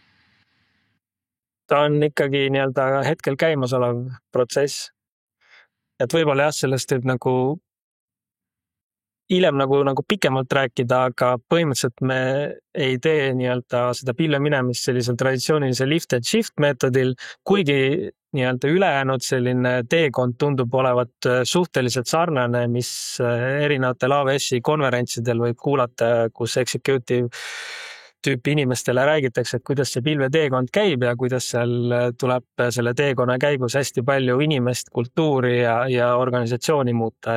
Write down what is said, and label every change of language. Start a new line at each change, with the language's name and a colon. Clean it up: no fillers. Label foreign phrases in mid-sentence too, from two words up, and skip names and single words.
Estonian: Ta on ikkagi hetkel käimas olev protsess. Et võib-olla jah, sellest võib nagu hiljem nagu pikemalt rääkida, aga põhimõtteliselt me ei tee seda pilve minemist sellisel traditsioonilise
English: lift and shift
Estonian: meetodil, kuigi ülejäänud selline teekond tundub olevat suhteliselt sarnane, mis erinevatel AWS-i konverentsidel võib kuulata, kus executive tüüpi inimestele räägitakse, et kuidas see pilve teekond käib ja kuidas seal tuleb selle teekonna käigus hästi palju inimest, kultuuri ja organisatsiooni muuta.